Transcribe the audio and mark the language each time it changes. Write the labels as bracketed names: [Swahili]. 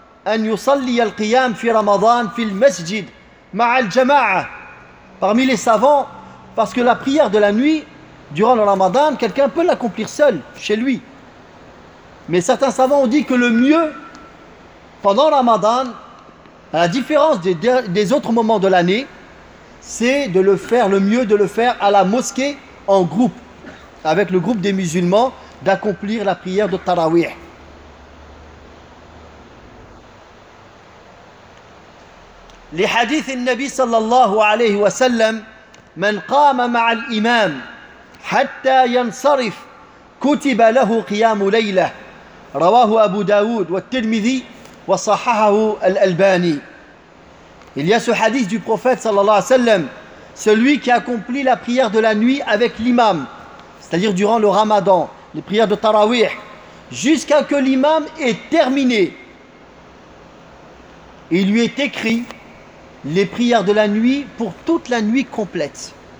[Arabic] أن يصلي القيام في رمضان في المسجد مع الجماعة. [French] Parmi les savants, parce que la prière de la nuit durant le Ramadan, quelqu'un peut l'accomplir seul chez lui. Mais certains savants ont dit que le mieux pendant Ramadan, à la différence des autres moments de l'année, c'est de le faire, le mieux de le faire à la mosquée en groupe, avec le groupe des musulmans, d'accomplir la prière de Tarawih. [Arabic] لحديث النبي صلى الله عليه وسلم من قام مع الإمام حتى ينصرف كتب له قيام ليلة رواه أبو داود والترمذي وصححه الألباني. [French] Il y a ce hadith du prophète [Arabic] صلى الله عليه وسلم, [French] celui qui accomplit la prière de la nuit avec l'imam, c'est-à-dire durant le ramadan, les prières de Tarawih, jusqu'à que l'imam ait terminé. Il lui est écrit les prières de la nuit pour toute la nuit complète.